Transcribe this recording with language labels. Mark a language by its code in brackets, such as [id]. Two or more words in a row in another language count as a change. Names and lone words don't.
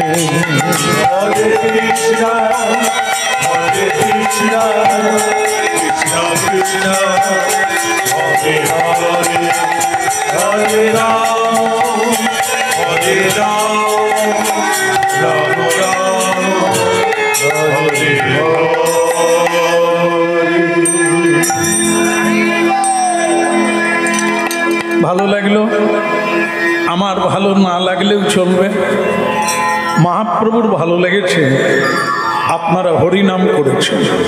[bn] Hare Krishna, Krishna Krishna, Hare Hare, Hare Ram, Ram Ram, Hare Hare. ভালো লাগলো, আমার ভালো না লাগলেও চলবে। মহাপ্রভুর ভালো লেগেছে, আপনারা হরিনাম করেছেন।